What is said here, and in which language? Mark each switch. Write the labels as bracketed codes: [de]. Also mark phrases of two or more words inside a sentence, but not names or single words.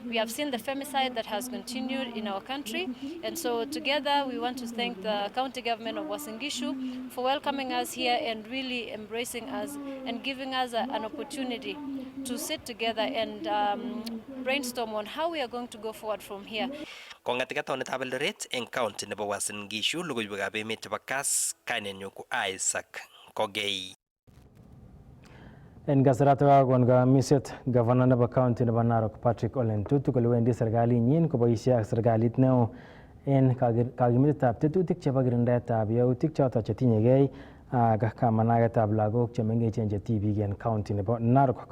[en] We have seen the femicide that has continued in our country, and so together we want to thank the county government of Uasin Gishu for welcoming us here and really embracing us and giving us an opportunity to sit together and brainstorm on how we are going to go forward from here. [kln] Kongatika taonitab Eldoret eng county nebo Uasin Gishu, logoiwekab emet chebo Kass, kainenyu ko Isaac Kogei. En kasarata kakon kamiset gavana nebo county nebo Narok Patrick Ole Ntutu kole wendi serkalinyin koboisie ak serikalit neo en kakimitetab tetutik chebo kirindaetab yautik choton chetinyegei ak kamanagetab lagok chemengechen che tibik en county nebo Narok.